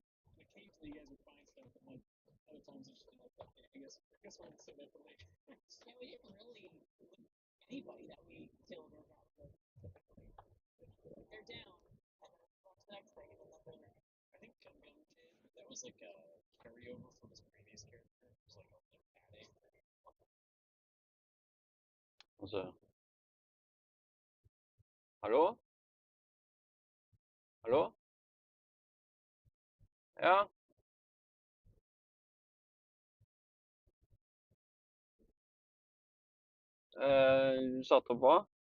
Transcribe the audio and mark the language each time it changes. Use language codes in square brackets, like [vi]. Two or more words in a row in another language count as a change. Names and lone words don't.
[en] And occasionally you guys would find stuff, and like other times it's just like, okay, I guess we'll save that for later. Yeah, we didn't really loot anybody that we killed or got with typically. They're down, and then on to the next thing, and then nothing. I think Gun Gun did. That was like a carryover from his previous character. It was like adding. [no] Altså, hallo? Hallo? Ja? Du satte opp hva?